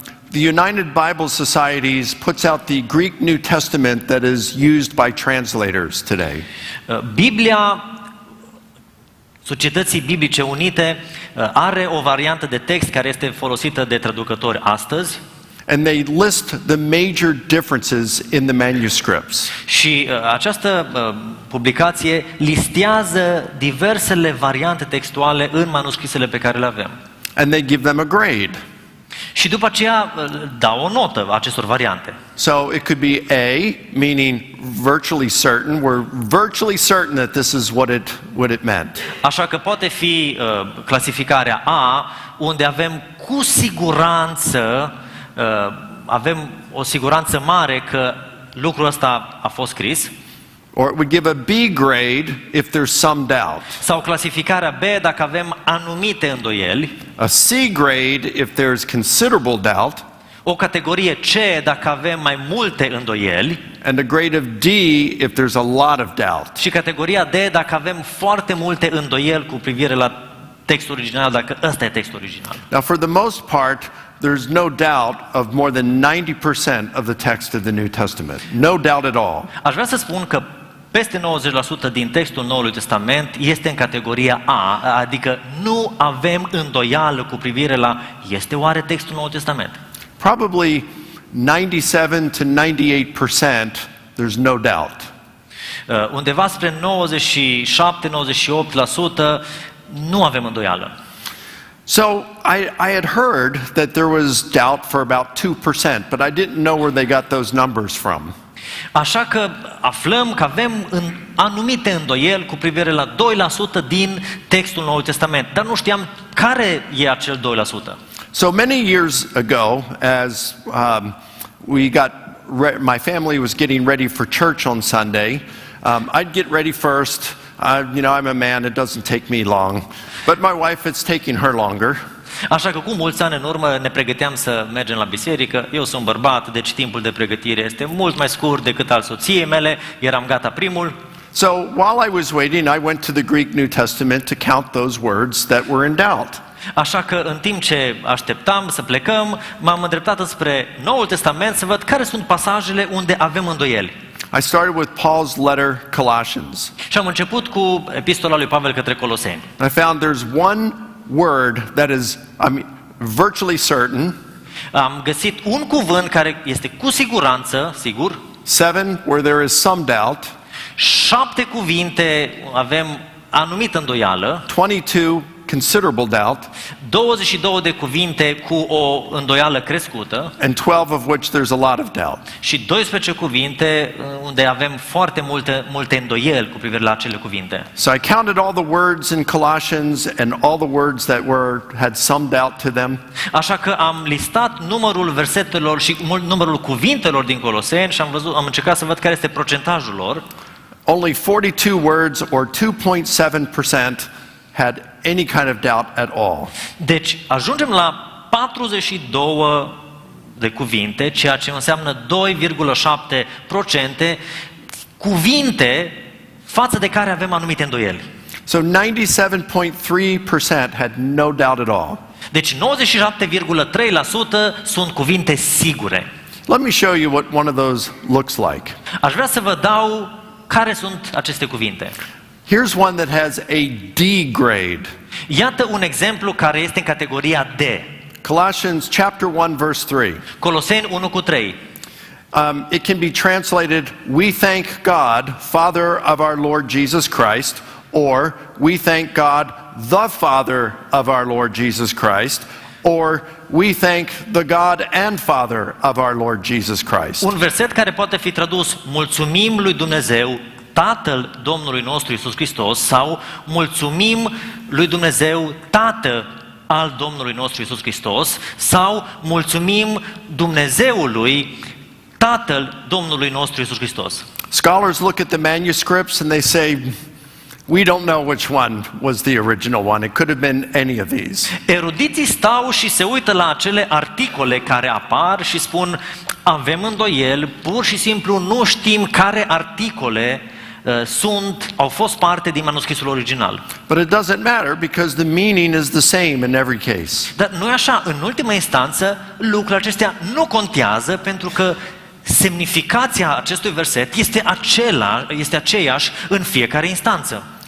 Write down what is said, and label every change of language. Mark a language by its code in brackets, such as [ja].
[en] The United Bible Societies puts out the Greek New Testament that is used by translators today. [ro] Biblia Societății Biblice Unite are o variantă de text care este folosită de traducători astăzi. [en] And they list the major differences in the manuscripts. [ro] Și această publicație listează diversele variante textuale în manuscrisele pe care le avem. [en] And they give them a grade. [ro] Și după aceea dau o notă acestor variante. [en] So it could be A, meaning virtually certain. We're virtually certain that this is what it meant. [ro] Așa că poate fi clasificarea A, unde avem cu siguranță, avem o siguranță mare că lucrul ăsta a fost scris. [en] Or it would give a B grade if there's some doubt. [ro] Sau clasificarea B dacă avem anumite îndoieli. [en] A C grade if there's considerable doubt. [ro] O categorie C dacă avem mai multe îndoieli. [en] And a grade of D if there's a lot of doubt. [ro] Și categoria D dacă avem foarte multe îndoieli cu privire la textul original, dacă ăsta e textul original. [en] Now for the most part, there's no doubt of more than 90% of the text of the New Testament. No doubt at all. [ro] Aș vrea să spun că peste 90% din textul Noului Testament este în categoria A, adică nu avem îndoială cu privire la este oare textul Noului Testament. [en] Probably 97 to 98% there's no doubt. [ro] Undeva spre 97-98% nu avem îndoială. [en] So I had heard that there was doubt for about 2%, but I didn't know where they got those numbers from. [ro] Așa că aflăm că avem anumite îndoieli cu privire la 2% din textul Noului Testament, dar nu știam care e acel 2%. [en] So many years ago, as my family was getting ready for church on Sunday, I'd get ready first. I'm a man, it doesn't take me long. But my wife, it's taking her longer. [ro] Așa că cu mulți ani în urmă ne pregăteam să mergem la biserică. Eu sunt bărbat, deci timpul de pregătire este mult mai scurt decât al soției mele. Eram gata primul. [en] So while I was waiting, I went to the Greek New Testament to count those words that were in doubt. [ro] Așa că în timp ce așteptam să plecăm, m-am îndreptat înspre Noul Testament să văd care sunt pasajele unde avem îndoieli. [en] I started with Paul's letter, Colossians. [ro] Și am început cu epistola lui Pavel către Coloseni. [en] I found there's one word that is, virtually certain. [ro] Am găsit un cuvânt care este cu siguranță, sigur. [en] 7 where there is some doubt. [ro] 7 cuvinte avem anumită îndoială. [en] 22 considerable doubt. [ro] 22 de cuvinte cu o îndoială crescută. [en] And 12 of which there's a lot of doubt. [ro] Și 12 cuvinte unde avem foarte multe îndoieli cu privire la acele cuvinte. [en] So I counted all the words in Colossians and all the words that had some doubt to them. [ro] Așa că am listat numărul versetelor și numărul cuvintelor din Coloseni și am încercat să văd care este procentajul lor. [en] Only 42 words or 2.7% had any kind of doubt at all. [ro] Deci ajungem la 42 de cuvinte, ceea ce înseamnă 2,7% cuvinte față de care avem anumite îndoieli. [en] So 97.3% had no doubt at all. [ro] Deci 97,3% sunt cuvinte sigure. [en] Let me show you what one of those looks like. [ro] Aș vrea să vă dau care sunt aceste cuvinte. [en] Here's one that has a D grade. [ro] Iată un exemplu care este în categoria D. [en] Colossians chapter 1 verse 3. [ro] Coloseni 1:3. [en] It can be translated, we thank God, Father of our Lord Jesus Christ, or we thank God, the Father of our Lord Jesus Christ, or we thank the God and Father of our Lord Jesus Christ. [ro] Un verset care poate fi tradus mulțumim lui Dumnezeu, Tatăl Domnului nostru Iisus Hristos, sau mulțumim lui Dumnezeu, Tată al Domnului nostru Iisus Hristos, sau mulțumim Dumnezeului, Tatăl Domnului nostru Iisus Hristos. [en] Scholars look at the manuscripts and they say, we don't know which one was the original one. It could have been any of these. [ro] Erudiții stau și se uită la acele articole care apar și spun, avem îndoieli, pur și simplu nu știm care articole au fost parte din manuscrisul original. [en] But it doesn't matter because the meaning is the same in every case. [ro] Dar nu e așa, în ultima instanță, lucrurile acestea nu contează pentru că semnificația acestui verset este aceeași în fiecare instanță.